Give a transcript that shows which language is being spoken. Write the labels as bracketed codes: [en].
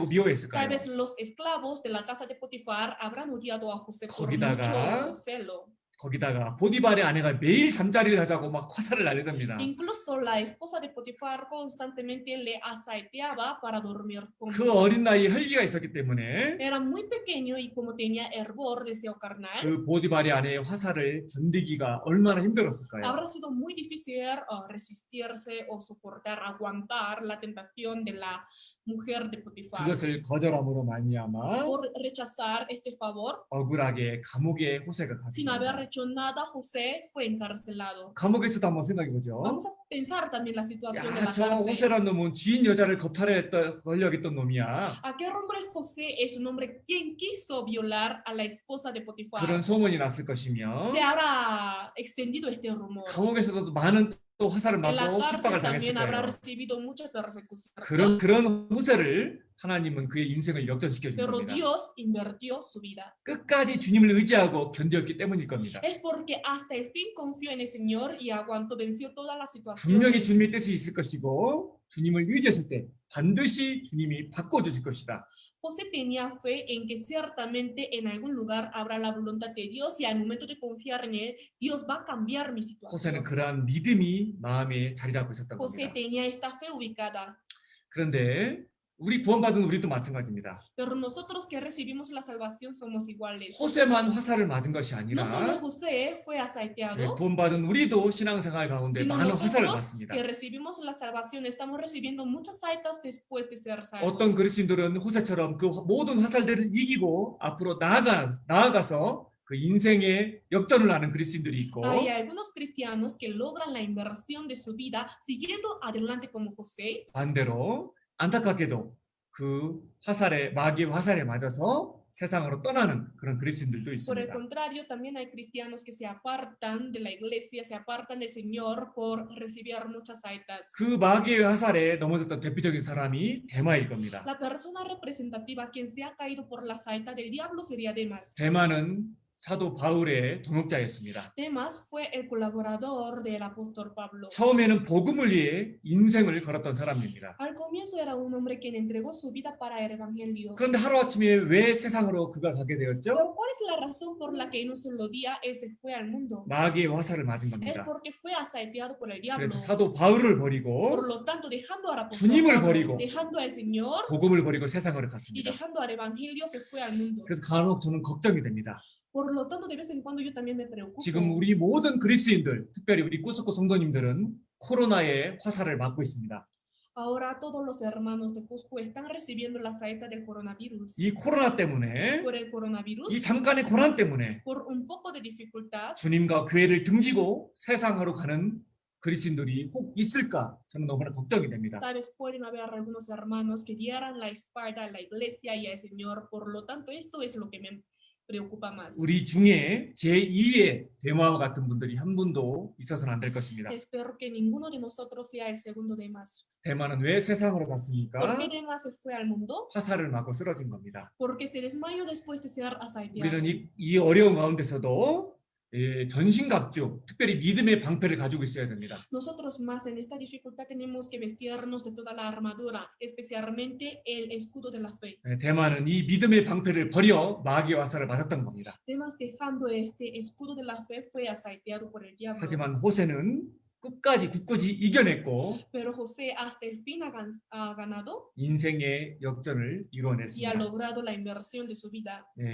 [es] tal [ko] 미워했을까요? [es] vez los esclavos de la casa de Potifar habrán odiado a José por [ko] 거기다가 [es] mucho celo. [ko] 거기다가 보디발의 아내가 매일 잠자리를 하자고 막 화살을 날리답니다. [es] Incluso la esposa de Potifar constantemente le asaeteaba para dormir con [ko] 그 [es] él. [ko] 어린 나이에 혈기가 있었기 때문에 [es] Era muy pequeño y como tenía hervor, deseo carnal, [ko] 그 보디발의 아내의 화살을 견디기가 얼마나 힘들었을까요? [es] habrá sido muy difícil resistirse o soportar, aguantar la tentación de la mujer de Potifar. [ko] 그것을 거절함으로 말미암아 [es] Por rechazar este favor, [ko] 억울하게 감옥에 호세가 [es] sin haber [ko] 갔습니다. [es] hecho nada, José fue encarcelado. [ko] 감옥에서도 한번 생각해 보죠. [es] Vamos a pensar también la situación de la [ko] 저 [es] cárcel. [ko] 호세란 놈은 주인 여자를 걸려했던 놈이야. [es] Aquel hombre José es un hombre quien quiso violar a la esposa de Potifar. [ko] 그런 소문이 났을 것이며 [es] Se habrá extendido este rumor. [ko] 감옥에서도 많은 또 화살을 [es] En la [ko] 맞고 [es] cárcel [ko] 핍박을 [es] también [ko] 당했을 [es] habrá [ko] 거예요. [es] recibido mucha persecución. [ko] 그런 호세를 하나님은 그의 인생을 역전시켜 준 [es] Pero [ko] 겁니다. [es] Dios invirtió su vida. [ko] 끝까지 주님을 의지하고 견뎠기 때문일 겁니다. [es] Es porque hasta el fin confió en el Señor y aguantó, venció todas las [ko] 분명히 [es] situaciones. [ko] 주님의 뜻이 있을 것이고 주님을 의지했을 때 반드시 주님이 바꿔주실 것이다. [es] José tenía fe en que ciertamente en algún lugar habrá la voluntad de Dios y al momento de confiar en Él, Dios va a cambiar mi situación. [ko] 호세는 그러한 믿음이 마음에 자리 잡고 있었던 [es] José [ko] 겁니다. [es] tenía esta fe ubicada. [ko] 그런데 우리 구원받은 우리도 마찬가지입니다. [es] Pero nosotros que recibimos la salvación somos iguales. [ko] 호세만 화살을 맞은 것이 [es] No solo [ko] 아니라 [es] José fue asaeteado, [ko] 구원받은 우리도 신앙생활 가운데 [es] sino [ko] 많은 화살을 [es] nosotros [ko] 받습니다. [es] que recibimos la salvación estamos recibiendo muchas saetas después de ser salvos. [ko] 어떤 그리스도인들은 호세처럼 그 모든 화살들을 이기고 앞으로 나아가서 그 인생의 역전을 하는 그리스도인들이 있고 [es] Hay algunos cristianos que logran la inversión de su vida siguiendo adelante como José. [ko] 반대로 안타깝게도 그 마귀의 화살에 맞아서 세상으로 떠나는 그런 그리스도인들도 [es] Por el [ko] 있습니다. [es] contrario, también hay cristianos que se apartan de la iglesia, se apartan del Señor por recibir muchas saitas. [ko] 그 마귀의 화살에 넘어졌던 대표적인 사람이 데마일 겁니다. [es] La persona representativa quien se ha caído por la saeta del diablo sería Demas. [ko] 데마는 사도 바울의 동역자였습니다. [es] Demas fue el colaborador del apóstol Pablo. [ko] 처음에는 복음을 위해 인생을 걸었던 사람입니다. [es] Al comienzo era un hombre quien entregó su vida para el evangelio. [ko] 그런데 하루아침에 왜 세상으로 그가 가게 되었죠? [es] Pero ¿cuál es la razón por la que en un solo día él se fue al mundo? [ko] 마귀의 화살을 맞은 [es] Es [ko] 겁니다. [es] porque fue asaeteado por el diablo. [ko] 그래서 사도 바울을 [es] Por [ko] 버리고 [es] lo tanto, dejando al apóstol [ko] 주님을 [es] Pablo, [ko] 버리고 [es] dejando al Señor [ko] 복음을 버리고 세상으로 [es] y [ko] 갔습니다. [es] dejando al evangelio, se fue al mundo. [ko] 그래서 간혹 저는 걱정이 됩니다. [es] Por lo tanto, de vez en cuando yo también me preocupo. [ko] 지금 우리 모든 그리스도인들, 특별히 우리 꾸스코 성도님들은 코로나의 화살을 맞고 있습니다. [es] Ahora todos los hermanos de Cusco están recibiendo la saeta del coronavirus. [ko] 이 코로나 때문에, [es] Por el coronavirus, [ko] 이 잠깐의 고난 때문에 [es] por un poco de dificultad, [ko] 주님과 교회를 등지고 세상으로 가는 그리스도인들이 혹 있을까? 저는 너무나 걱정이 됩니다. [es] tal vez pueden haber algunos hermanos que dieran la espalda a la iglesia y al Señor. Por lo tanto, esto es lo que me preocupa más. [ko] 우리 중에 제2의 데마와 같은 분들이 한 분도 있어서는 안 될 것입니다. [es] Espero que ninguno de nosotros sea el segundo Demas. [ko] 데마는 왜 세상으로 [es] ¿Por [ko] 갔습니까? [es] qué Demas se fue al mundo? [ko] 화살을 맞고 쓰러진 겁니다. [es] Porque se desmayó después de ser asaeteado. [ko] 우리는 이 어려운 가운데서도 전신갑주, 특별히 믿음의 방패를 가지고 있어야 됩니다. [es] Nosotros más en esta dificultad tenemos que vestirnos de toda la armadura, especialmente el escudo de la fe. [ko] 데마는 이 믿음의 방패를 버려 마귀의 화살을 맞았던 겁니다. [es] Además, dejando este escudo de la fe, fue asaeteado por el diablo. [ko] 하지만 호세는 끝까지 굳건히 이겨냈고 [es] Pero José hasta el fin ha ganado [ko] 인생의 역전을 [es] y ha [ko] 이루어냈습니다. [es] logrado la inversión de su vida.